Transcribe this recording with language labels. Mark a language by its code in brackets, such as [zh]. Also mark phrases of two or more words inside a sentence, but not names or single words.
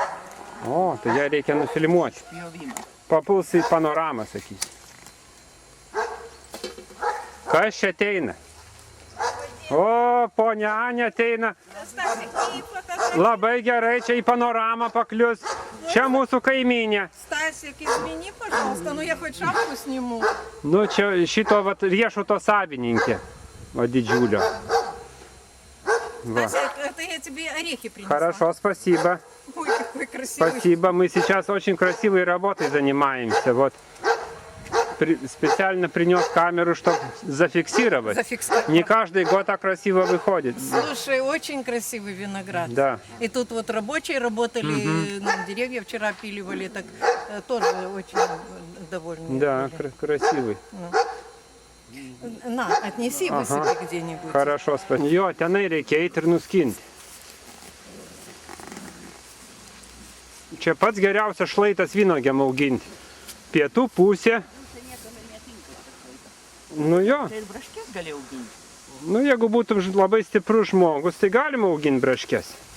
[lt] O, tai ją reikia nufilmuoti. Pjovimą. Papuls į panoramą, sakysi. Kas čia ateina? Pavadė O, ponia Ania ateina. Labai gerai, čia į panoramą paklius. Čia mūsų kaiminė. [ru] Стасик, извини, пожалуйста, но я хоть шапку сниму. [lt] Nu, čia šito vat, riešuto savininkė. O didžiulio. Va. [ru] Стасик, это я тебе орехи принесла. Хорошо, спасибо. Ой, какой красивый. Спасибо. Мы сейчас очень красивой работой занимаемся. Вот. Специально принес камеру, чтобы зафиксировать. Зафиксировать. Не каждый год так красиво выходит. Слушай, очень красивый виноград. Да. И тут вот рабочие работали, деревья вчера опиливали, так тоже очень довольны. Да, были. красивый. На, отнеси, высыпи где-нибудь. Хорошо, спасибо. [lt] Jo, tenai reikia eiti ir nuskinti. Čia pats geriausias šlaitas vynuogėm auginti. Pietų pusė. Nu jo, Tai ir braškės gali auginti. nu jeigu būtum labai stiprus žmogus, tai galima auginti braškes.